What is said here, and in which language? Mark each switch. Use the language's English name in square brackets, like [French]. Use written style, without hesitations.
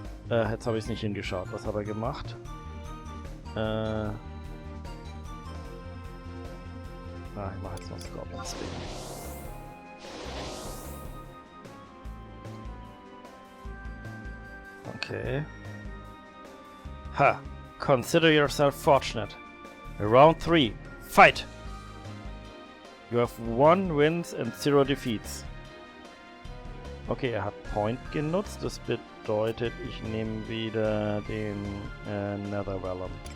[German] Jetzt habe ich es nicht hingeschaut. Was hat er gemacht? Ich mache jetzt noch Scorpion Sting. Okay. Ha! [English] Consider yourself fortunate. Round 3. Fight! You have 1 wins and 0 defeats. [German] Okay, er hat Point genutzt. Das bedeutet, ich nehme wieder den Nether Vellum.